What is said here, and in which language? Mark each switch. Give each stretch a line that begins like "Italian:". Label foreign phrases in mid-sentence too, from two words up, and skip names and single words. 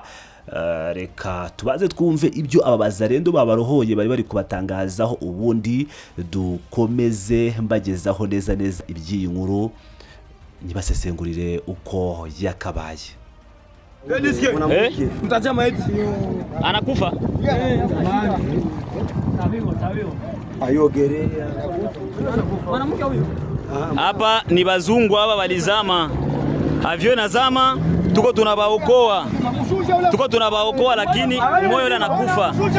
Kinyarwanda: Reka tubaze twumve ibyo ababazarendo babarohoye bari bari kubatangazaho, ubundi dukomeze mbagezaho neza iby'iyi nkuru nibasesengurire uko yakabaye.
Swahili: Anakufa hapa ni bazungu hapa walizama, avyo nazama, tuko tunabaokoa lakini moyo ule anakufa.